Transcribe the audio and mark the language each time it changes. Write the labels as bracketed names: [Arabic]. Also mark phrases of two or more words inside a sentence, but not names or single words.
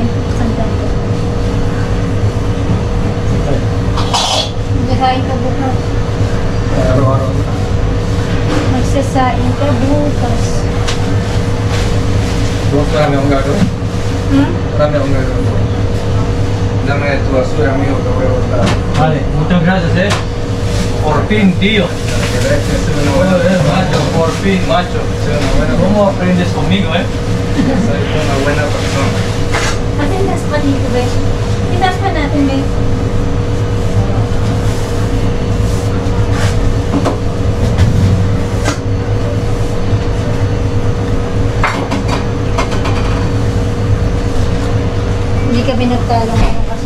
[Filipino] Saan pa ito? Magsasain ka bukas. Araw-araw. Magsasain ka bukas. Bukas marami akong gagawin. Marami akong gagawin. [Spanish] Dame tu basura, amigo, que voy a botar. Vale, muchas gracias, Por fin, tío. Macho, por fin, macho. ¿Cómo aprendes conmigo, Soy una buena persona. [Filipino] Atendas pa dito, be. Tindas pa natin, be. Hindi kami nagtalo ngayon kasi.